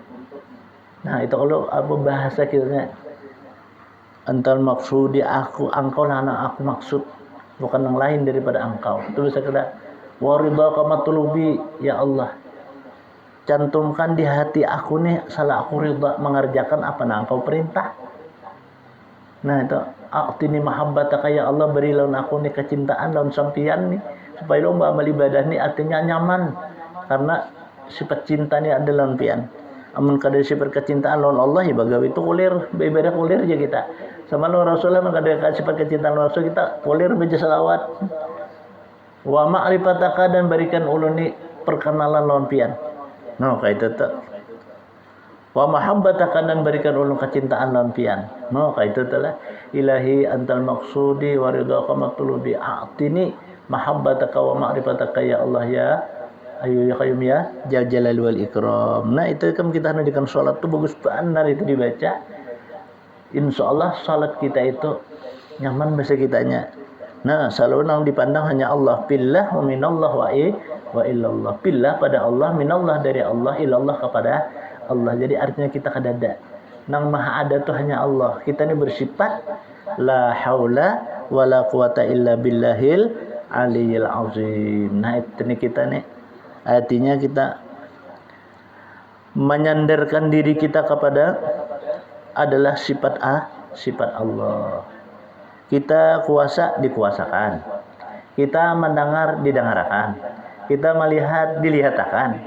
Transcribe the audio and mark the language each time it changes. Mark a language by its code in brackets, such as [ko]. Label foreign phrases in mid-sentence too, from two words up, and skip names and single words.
[bjn] Nah, itu kalau apa bahasa kita [ar] أنت مقصودي [bjn] aku, engkau lah anak aku maksud, bukan yang lain daripada engkau. Itu bisa kita [ar] ورضاك مطلوبي يا الله, [bjn] cantumkan di hati aku nih salah aku ridha mengerjakan apa yang engkau perintah. [ar] Nah, itu أعطني محبتك يا الله, [bjn] beri lawan aku nih kecintaan lawan sampian nih supaya lomba amal ibadah nih artinya nyaman karena sifat cinta nih ada lawan pian. Amun kada sifat kecintaan lawan Allah ya bagawi itu kulir beribadah kulir aja kita. Sama lawan Rasulullah kada sifat kecintaan lawan Rasul kita kulir baca selawat. [ar] ومعرفتك [bjn] dan berikan ulun ni perkenalan lawan pian. No kayak itu tuh. [ar] ومحبتك [bjn] dan berikan ulun kecintaan lawan pian. No kayak itu tuh lah. [ar] إلهي أنت مقصودي ورضاك مطلوبي أعطني محبتك ومعرفتك يا الله يا حي يا قيوم يا ذا الجلال والإكرام. [bjn] Nah, itu kan kita hendak salat tuh bagus benar itu dibaca. Insyaallah salat kita itu nyaman bahasa kitanya. Nah, selalu nang dipandang hanya Allah. [ar] بالله ومن الله وإلى الله. [bjn] Billah pada Allah, minallah dari Allah, illallah kepada Allah. Jadi artinya kita kadada. Nang maha ada tuh hanya Allah. Kita ini bersifat [ar] لا حول ولا قوة إلا بالله العلي العظيم. [bjn] Nah, itu nih kita nih. Artinya kita menyandarkan diri kita kepada adalah sifat Allah. Kita kuasa dikuasakan. Kita mendengar didengarkan. Kita melihat dilihatkan.